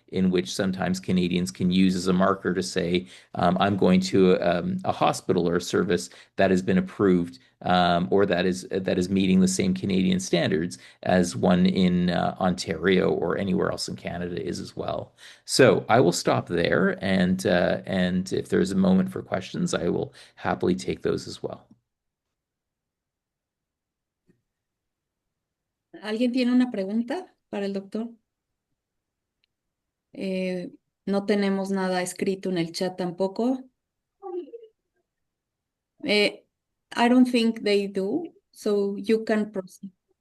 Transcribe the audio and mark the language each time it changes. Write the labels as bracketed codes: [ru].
[en] in which sometimes Canadians can use as a marker to say, I'm going to a hospital or a service that has been approved or that is meeting the same Canadian standards as one in Ontario or anywhere else in Canada is as well. So I will stop there, and if there's a moment for questions, I will happily take those as well. [es] ¿Alguien tiene una pregunta para el doctor? Eh, no tenemos nada escrito en el chat tampoco. [en] I don't think they do, so you can proceed.